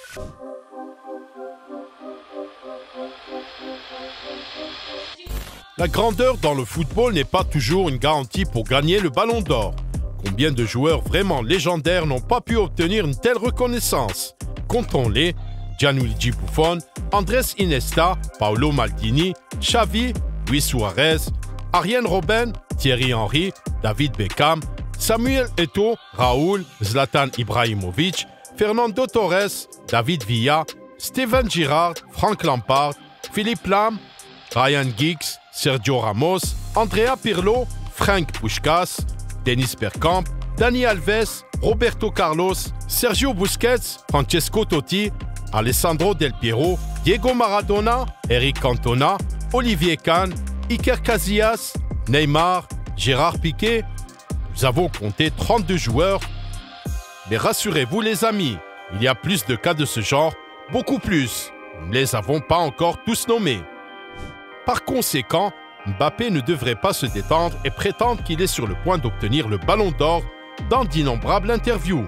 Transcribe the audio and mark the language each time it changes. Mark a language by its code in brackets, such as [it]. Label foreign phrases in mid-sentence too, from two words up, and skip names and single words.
[fr] La grandeur dans le football n'est pas toujours une garantie pour gagner le ballon d'or. Combien de joueurs vraiment légendaires n'ont pas pu obtenir une telle reconnaissance? Comptons-les: Gianluigi Buffon, Andrés Iniesta, Paolo Maldini, Xavi, Luis Suarez, Arjen Robben, Thierry Henry, David Beckham, Samuel Eto'o, Raúl, Zlatan Ibrahimovic, Fernando Torres, David Villa, Steven Gerrard, Frank Lampard, Philippe Lahm, Ryan Giggs, Sergio Ramos, Andrea Pirlo, Frank Puskás, Dennis Bergkamp, Dani Alves, Roberto Carlos, Sergio Busquets, Francesco Totti, Alessandro Del Piero, Diego Maradona, Eric Cantona, Olivier Kahn, Iker Casillas, Neymar, Gérard Piqué. Nous avons compté 32 joueurs. Mais rassurez-vous les amis, il y a plus de cas de ce genre, beaucoup plus. Nous ne les avons pas encore tous nommés. Par conséquent, Mbappé ne devrait pas se détendre et prétendre qu'il est sur le point d'obtenir le Ballon d'Or dans d'innombrables interviews.